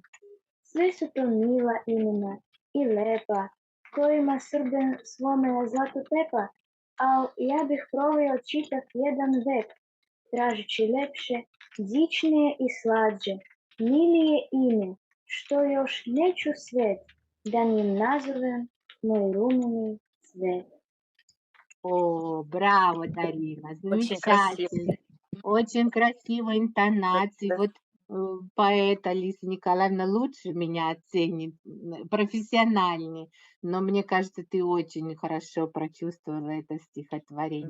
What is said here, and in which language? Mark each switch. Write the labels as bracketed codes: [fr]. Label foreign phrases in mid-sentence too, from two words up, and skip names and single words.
[sr] Sve su to mila imena i lepa, kojima Srbin svome zlato tepa, al ja bih proveo čitav jedan vek, tražeći lepše, dičnije i slađe, milije ime, što još neću svet, da njim nazovem moj rumeni cvet. [ru] О, браво, Дарина, Очень красиво. замечательно. Очень красиво интонации. Вот поэт Алиса Николаевна лучше меня оценит, профессиональнее. Но мне кажется, ты очень хорошо прочувствовала это стихотворение.